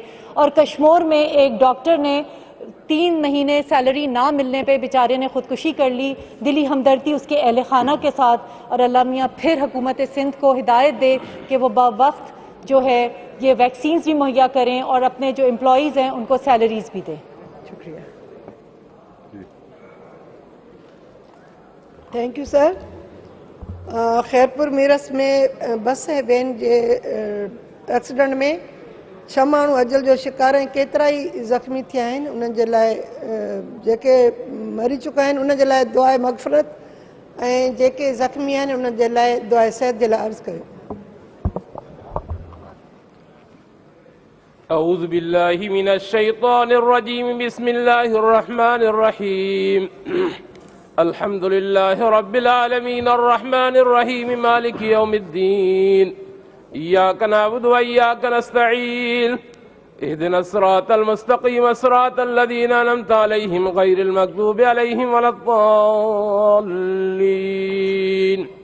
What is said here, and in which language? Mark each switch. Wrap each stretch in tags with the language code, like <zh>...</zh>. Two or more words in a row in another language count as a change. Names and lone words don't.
<ur>اور کشمور میں ایک ڈاکٹر نے 3 مہینے سیلری نہ ملنے پہ بیچارے نے خودکشی کر لی، دلی ہمدردی اس کے اہل خانہ کے ساتھ، اور اللہ میاں پھر حکومت سندھ کو ہدایت دے کہ وہ بوقت جو ہے یہ ویکسینز بھی مہیا کریں اور اپنے جو امپلائیز ہیں ان کو سیلریز بھی دیں۔ شکریہ۔</ur> <en>thank you sir.</en> <sd>خیرپور میرس میں بس ऐं वैन जे एक्सीडेंट में 6 माण्हू अजल जो शिकार ऐं केतिरा ई ज़ख़्मी थिया आहिनि। उन्हनि जे लाइ जेके मरी चुका आहिनि उन जे लाइ दुआ मग़फ़िरत, ऐं जेके ज़ख़्मी आहिनि उन्हनि जे लाइ दुआ सेहत जे लाइ अर्ज़ु कयो।</sd> <ar>أعوذ بالله من الشيطان الرجيم بسم الله الرحمن الرحيم الحمد لله رب العالمين الرحمن الرحيم مالك يوم الدين إياك نعبد وإياك نستعين اهدنا الصراط المستقيم صراط الذين أنعمت عليهم غير المغضوب عليهم ولا الضالين</ar>